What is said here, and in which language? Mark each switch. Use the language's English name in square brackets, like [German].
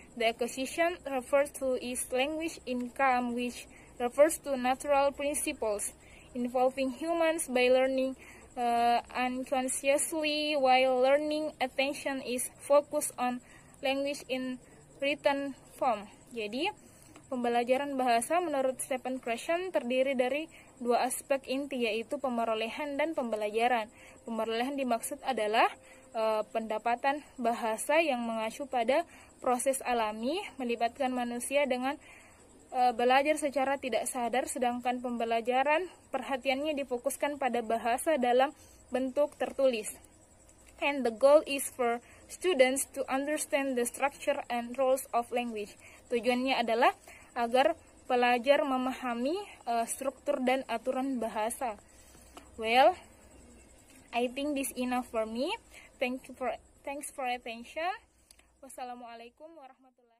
[English] The acquisition refers to is language income, which refers to natural principles involving humans by learning unconsciously, while learning attention is focused on language in written form. [Indonesian] Jadi, pembelajaran bahasa menurut Stephen Krashen terdiri dari dua aspek inti, yaitu pemerolehan dan pembelajaran. Pemerolehan dimaksud adalah pendapatan bahasa yang mengacu pada proses alami, melibatkan manusia dengan belajar secara tidak sadar, sedangkan pembelajaran perhatiannya difokuskan pada bahasa dalam bentuk tertulis. [English] And the goal is for students to understand the structure and roles of language. [Indonesian] Tujuannya adalah agar pelajar memahami struktur dan aturan bahasa. [English] Well, I think this enough for me. Thanks for attention. Wassalamualaikum warahmatullahi wabarakatuh.